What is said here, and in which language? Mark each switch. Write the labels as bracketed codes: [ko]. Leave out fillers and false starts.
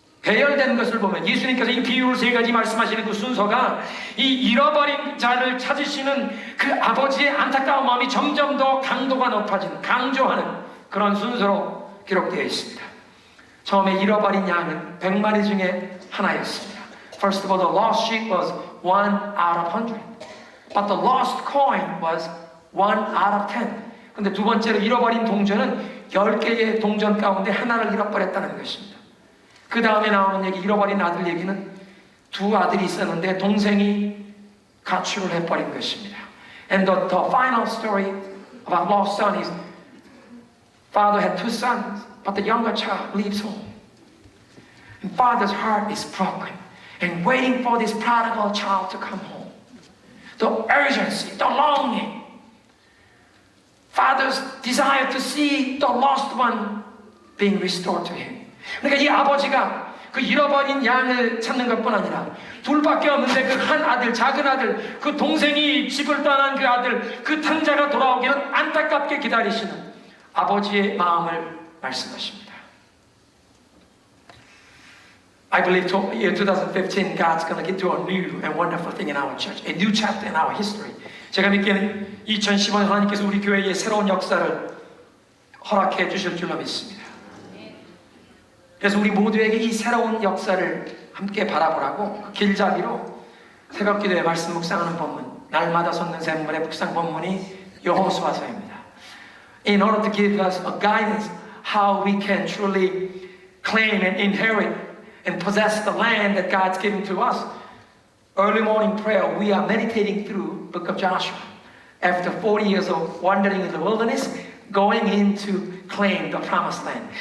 [ko] 배열된 것을 보면 예수님께서 이 비유를 세 가지 말씀하시는 그 순서가 이 잃어버린 자를 찾으시는 그 아버지의 안타까운 마음이 점점 더 강도가 높아지는, 강조하는 그런 순서로 기록되어 있습니다. 처음에 잃어버린 양은 100마리 중에 하나였습니다. [en] First of all, the lost sheep was 1 out of 100. But the lost coin was 1 out of 10. [ko] 근데 두 번째로 잃어버린 동전은 10개의 동전 가운데 하나를 잃어버렸다는 것입니다. 그 다음에 나오는 얘기, 잃어버린 아들 얘기는 두 아들이 있었는데 동생이 가출을 해버린 것입니다. [en] And the final story about lost son is father had 2 sons, but the younger child leaves home. And father's heart is broken and waiting for this prodigal child to come home. The urgency, the longing, father's desire to see the lost one being restored to him. [ko] 그러니까 이 아버지가 그 잃어버린 양을 찾는 것뿐 아니라 둘밖에 없는데 그 한 아들, 작은 아들, 그 동생이 집을 떠난 그 아들, 그 탕자가 돌아오기를 안타깝게 기다리시는 아버지의 마음을 말씀하십니다. [en] I believe year 2015 God's going to do a new and wonderful thing in our church, a new chapter in our history. [ko] 제가 믿기에는 2015년 하나님께서 우리 교회에 새로운 역사를 허락해 주실 줄로 믿습니다. 그래서 우리 모두에게 이 새로운 역사를 함께 바라보라고 그 길잡이로 새벽기도에 말씀 묵상하는 본문, 날마다 솟는 샘물의 묵상 본문이 여호수아서입니다. [en] In order to give us a guidance how we can truly claim and inherit and possess the land that God's given to us, early morning prayer we are meditating through Book of Joshua. After 40 years of wandering in the wilderness, going in to claim the promised land.